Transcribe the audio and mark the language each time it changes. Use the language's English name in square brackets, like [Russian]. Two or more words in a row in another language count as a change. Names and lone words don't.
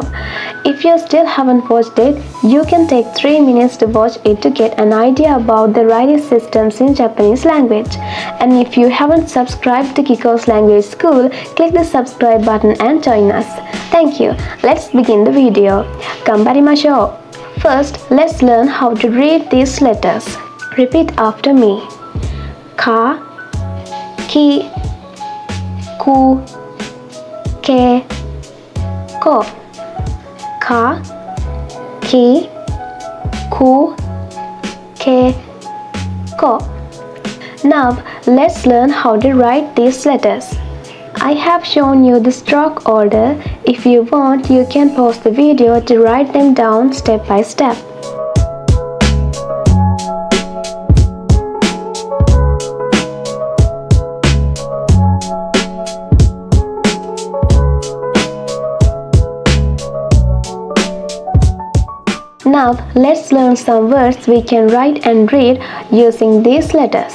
[English] If you still haven't watched it, you can take 3 minutes to watch it to get an idea about the writing systems in Japanese language. And if you haven't subscribed to Kiko's Language School, click the subscribe button and join us. Thank you. Let's begin the video. Ganbarimashou. First, let's learn how to read these letters. Repeat after me. [Japanese] か、き、く、け、こ. か、き、く、け、こ. [English] Now, let's learn how to write these letters. I have shown you the stroke order. If you want, you can pause the video to write them down step by step. Now, let's learn some words we can write and read using these letters.